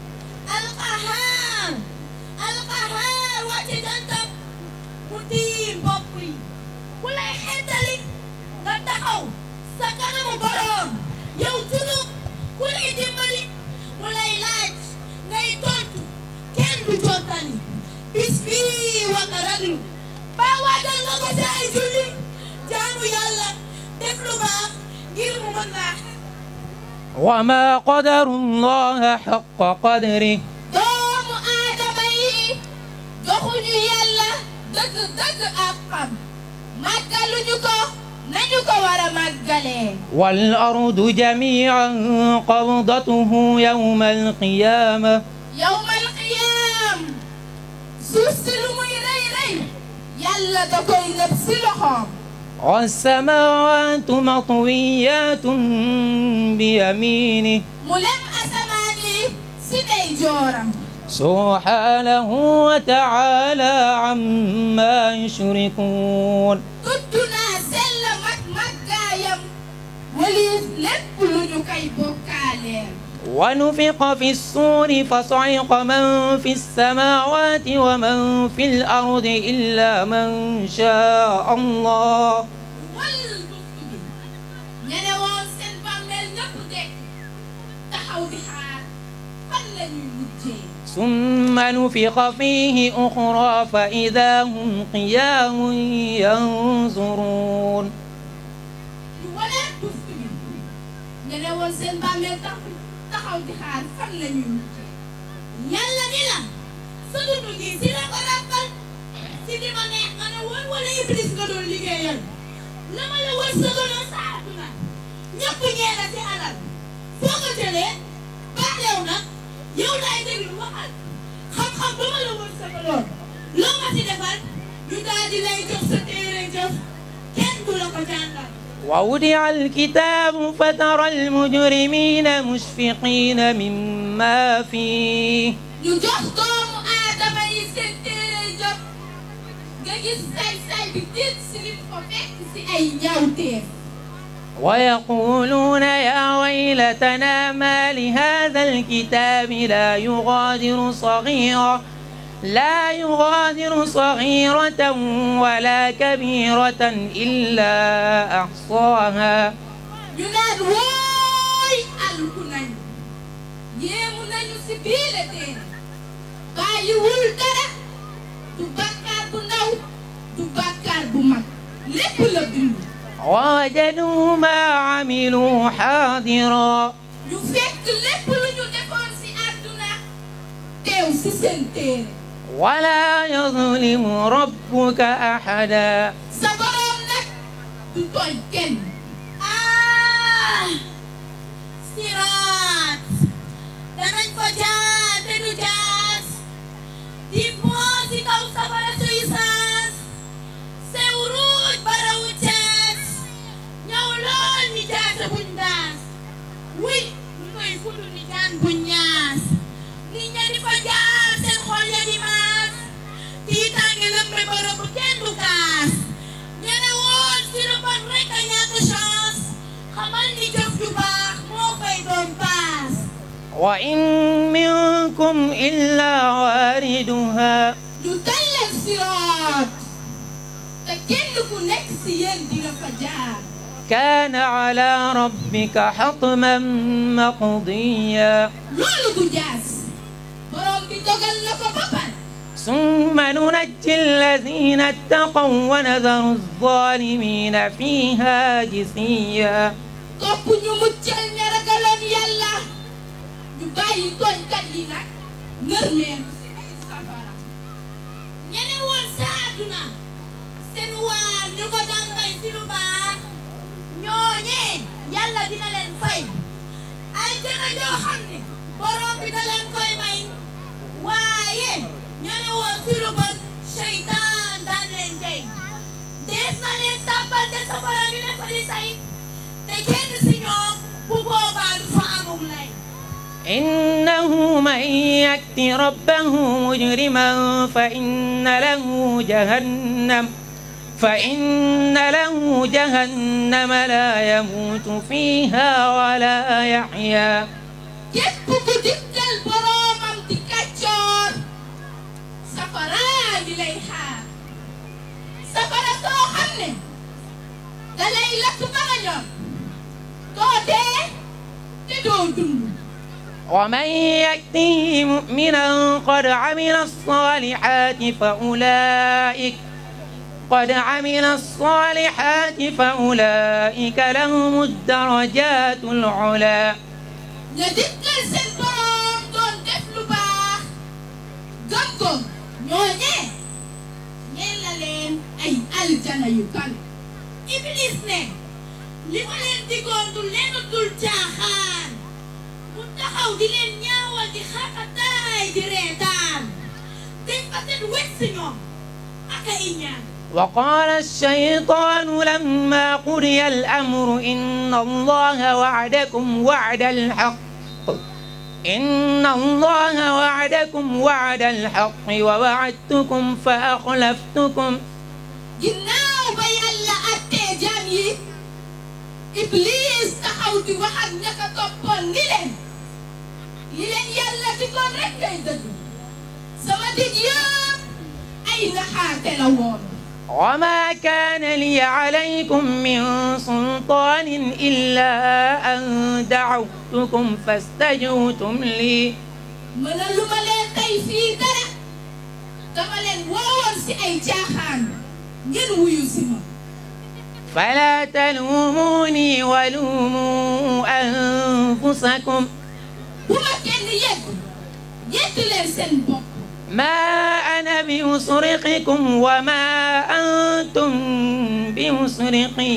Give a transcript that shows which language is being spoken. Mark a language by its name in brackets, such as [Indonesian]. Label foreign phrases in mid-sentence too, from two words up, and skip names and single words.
[Wolof] alqahaar wàcce jantam mu tiim bopp yi ku lay xettali nga taxaw sa kanamu boroom yow junub ku lay dimbali mu lay laaj ngay tontu kenn du jottali bis bii waka raglu ba waajal nga ko ci ay julli jaamu Yàlla def lu baax ngir mu mën laa [Arabic] وما قدر الله حق قدره [Wolof] doomu aadama yi joxuñu Yàlla dëgg ak xam màggaluñu ko nañu ko war a màggalee [Arabic] والأرض جميعا قبضته يوم القيامة يوم القيامة [Wolof] suuf si lu muy rëy rëy Yàlla da koy nëb si loxoom [Arabic] والسماوات مطويات بيمينه [Wolof] mu lem asamaan yi si ndeyjooram [Arabic] سبحانه وتعالى عما يشركون [Wolof] tudd naa sell màggaayam waliis lépp lu ñu koy bokkaaleel [Arabic] ونفخ في الصور فصعق من في السماوات ومن في الأرض إلا من شاء الله [Wolof] wal buftu bi ñene woon seen bàmmeel ñëpp dekk taxaw di xaar fan la ñuy mujjee [Arabic] ثم نفخ فيه أخرى فإذا هم قيام ينظرون [Wolof] ñu walee buftu bi ñene woon seen bàmmeel taxaw di xaar fan la ñuy mujjee Yàlla ni la sa dund gi si la ko ràppal si di ma neex nga ne woon wala Iblis nga doon liggéeyal la ma la wër sa doon sa àdduna ñëpp ñee la ci alal foo ko jëlee baaxlew na yow laay déglu waxal xam-xam ba ma la wër sa lool loo ma ci defal ñu daal di lay jox sa téere jëf kenn du la ko jàngal [Arabic] ووضع الكتاب فترى المجرمين مشفقين مما فيه [Wolof] ñu jox doomu aadama yi seen téere jëf nga gis say bi tiit si li ko fekk si ay ñaawteef. [Arabic] ويقولون يا ويلتنا ما لهذا الكتاب لا يغادر صغيرة ولا كبيرة إلا أحصاها. [Wolof] ñu naan wooy alku nañu yéemu nañu si biile téere bàyyiwul dara du bàkkaar bu ndaw du bàkkaar bu mag lépp la bind. [Arabic] ووجدوا ما عملوا حاضرا. [Wolof] ñu fekk lépp lu ñu defoon si àdduna teew si seen téere. [Arabic] ولا يظلم ربك أحدا. [Wolof] sa borom nag du tooñ kenn. siraat danañ ko jaar te du jaas di moo si kaw safara suy saas sew ruuj barawu caas ñëw lool ni jaasa buñ daas wuy ñu koy fudu ni jaan buñ ñaas ni ña di fa jaar seen xol ya di maas tiitaange lëmbe bërëbu kenn du kaas ñene woon si lu bon rek a ñàkk chance xamal ni jëf ju baax moo fay doon paas. [Arabic] وإن منكم إلا واردها. [Wolof] du tallal siraat te kenn ku nekk si yéen dina fa jaar. [Arabic] كان على ربك حتما مقضيا. [Wolof] loolu du jaas borom bi dogal na ko ba pare. [Arabic] ثم ننجي الذين اتقوا ونذر الظالمين فيها جثيا. [Wolof] topp ñu muccal ña ragaloon yàlla ñu bàyyi tooñkat yi nag nërmeelu si ay safara. ñeneen woon sa àdduna seen waar ñu ko daan bay si lu baax ñooñee yàlla dina leen fay ay jana joo xam ne borom bi da leen koy may waaye ñeneen woon si lu bon seytaan daan leen jey dees na leen tàbbal te safara ñu ne fa di say te kenn si ñoom bu boobaa du fa amum lay. [Arabic] إنه من يأت ربه مجرما فإن له جهنم لا يموت فيها ولا يحيا. [Wolof] képp ku dikkal boroomam di kàccoor safara di lay xaar safara soo xam ne da lay lakk ba nga ñor doo dee te doo dund. [Arabic] ومن يأته مؤمنا قد عمل الصالحات فأولئك لهم الدرجات العلى. [Wolof] ña dikkal seen boroom doon def lu baax gëm ko ñooñee ñeen la leen ay aljana yu kan. Iblis ne li ma leen digoon du leen dul caaxaan mu taxaw di leen ñaawal di xaqataay di reetaan dañ fa seen wet si ñoom ak ay ñaan. [Arabic] وقال الشيطان لما قضي الأمر إن الله وعدكم وعد الحق ووعدتكم فأخلفتكم. [Wolof] ginnaaw ba yàlla attee jaam yi Iblis taxaw di wax ak ña ko toppoon ni leen li leen yàlla digoon rek ngay dëgg sama dig yëpp ay naxaate la woon. [Arabic] وما كان لي عليكم من سلطان إلا أن دعوتكم فاستجبتم لي. [Wolof] mënaluma leen tey fii dara dama leen woowoon si ay caaxaan ngeen wuyu si ma. [Arabic] فلا تلوموني ولوموا أنفسكم. [Wolof] bu ma kenn yedd leen seen bopp. [Arabic] ما أنا بمصرخكم وما أنتم بمصرخي.